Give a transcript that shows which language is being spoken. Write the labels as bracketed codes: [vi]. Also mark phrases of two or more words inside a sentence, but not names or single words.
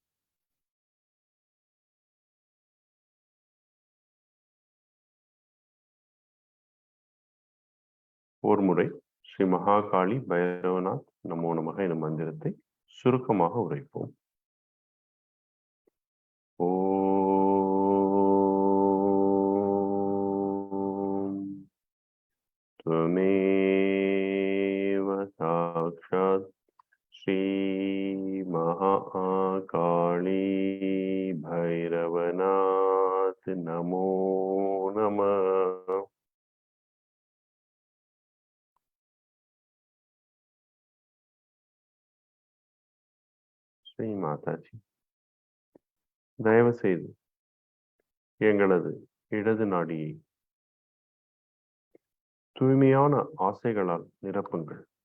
[ta] ஒரு முறை [sa] श्री महाकाली भैरवनाथ नमो नमः [ta] எனும் மந்திரத்தை சுருக்கமாக உரைப்போம். [sa] ஓம் त्वमेव साक्षात् श्री महाकाली भैरवनाथ नमो नमः. [ta] ஸ்ரீ மாதாஜி, தயவு செய்து எங்களது இடது நாடியை தூய்மையான ஆசைகளால் நிரப்புங்கள்.